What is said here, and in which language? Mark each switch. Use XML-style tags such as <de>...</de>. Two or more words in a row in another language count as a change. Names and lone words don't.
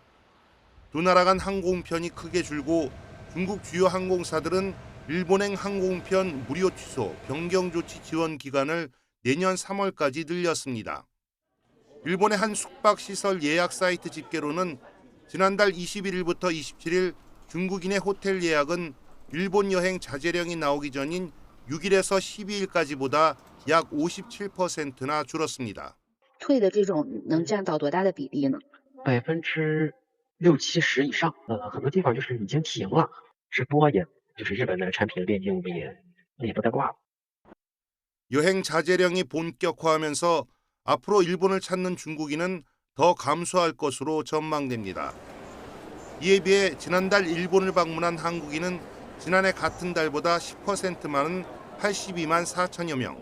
<ko>두 나라 간 항공편이 크게 줄고 중국 주요 항공사들은 일본행 항공편 무료 취소, 변경 조치 지원 기간을 내년 3월까지 늘렸습니다. 일본의 한 숙박시설 예약 사이트 집계로는 지난달 21일부터 27일 중국인의 호텔 예약은 일본 여행 자제령이 나오기 전인 6일에서 12일까지보다 약 57%나 줄었습니다.</ko> <zh>退的这种能占到多大的比例呢？60%、70%以上。很多地方就是已经停了，直播也就是日本的产品链接我们也不再挂了。</zh> <ko>여행 자제령이 본격화하면서 앞으로 일본을 찾는 중국인은 더 감소할 것으로 전망됩니다. 이에 비해 지난달 일본을 방문한 한국인은 지난해 같은 달보다 10% 많은 82만 4천여 명.</ko>